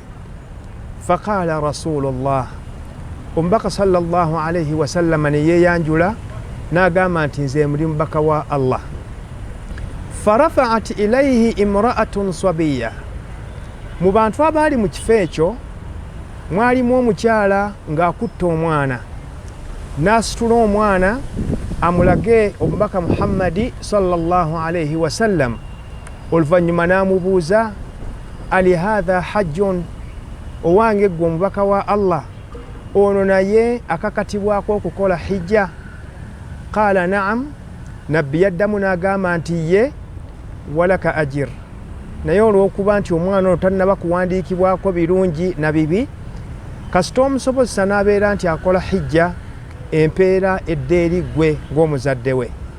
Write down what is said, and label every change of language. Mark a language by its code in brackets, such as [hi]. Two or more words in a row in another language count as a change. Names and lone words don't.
[ar] فقال رسول الله, [lg] omubaka [ar] صلى الله عليه وسلم [lg] ne yeeyanjula n'agamba nti nze ndi mubaka wa Allah. [ar] فرفعت إليه امرأة صبيا, [lg] mu bantu abaali mu kifo ekyo mwalimu omukyala ng'akutte omwana, n'asitula omwana amulage omubaka Muhammadi [ar] صلى الله عليه وسلم. [lg] Oluvannyuma n'amubuuza [ar] ألهذا حج, [lg] owange gwe omubaka wa Allah ono naye akakatibwako okukola hijja? [ar] قال نعم, [lg] Nabbi yaddamu n'agamba nti ye, [ar] ولك أجر, [lg] naye olw'okuba nti omwana ono tannaba kuwandiikibwako birungi na bibi, kasita omusobozesa n'abeera nti akola hijja, empeera edda eri gwe ng'omuzadde we.